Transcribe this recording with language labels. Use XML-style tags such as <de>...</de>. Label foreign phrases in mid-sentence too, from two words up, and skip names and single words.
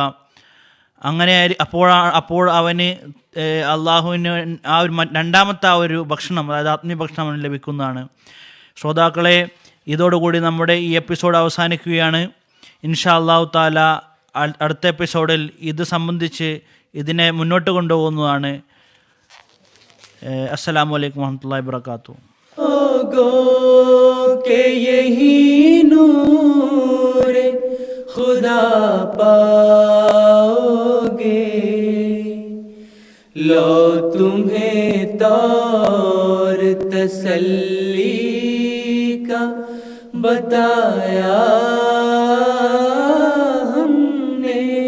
<ml>അങ്ങനെ അപ്പോൾ അവന് അള്ളാഹുവിന് ആ ഒരു രണ്ടാമത്തെ ആ ഒരു ഭക്ഷണം, അതായത് ആത്മീയ ഭക്ഷണം അവന് ലഭിക്കുന്നതാണ്. ശ്രോതാക്കളെ, ഇതോടുകൂടി നമ്മുടെ ഈ എപ്പിസോഡ് അവസാനിക്കുകയാണ്.</ml> <ar>إن شاء الله تعالى</ar> <ml>അടുത്ത എപ്പിസോഡിൽ ഇത് സംബന്ധിച്ച് ഇതിനെ മുന്നോട്ട് കൊണ്ടുപോകുന്നതാണ്.</ml> <ar>السلام عليكم ورحمة الله وبركاته.</ar> <ur>کہ یہی نور خدا پاؤگے، لو تمہیں طور تسلی کا بتایا ہم نے.</ur>